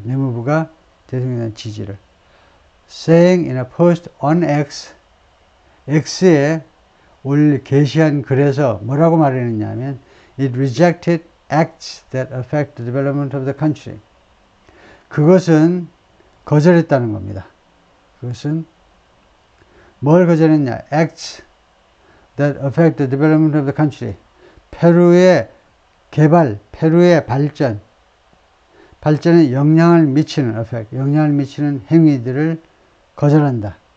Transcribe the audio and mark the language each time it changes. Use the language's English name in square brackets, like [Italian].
[Korean] 내무부가 대통령에 대한 지지를. [English] saying in a post on X, [Korean] X에 게시한 글에서 뭐라고 말했느냐면 [English] it rejected acts that affect the development of the country. [Korean] 그것은 거절했다는 겁니다. 그것은 뭘 거절했냐? [English] acts that affect the development of the country. [Korean] 페루의 개발, 페루의 발전에 영향을 미치는 effect, 영향을 미치는 행위들을 거절한다.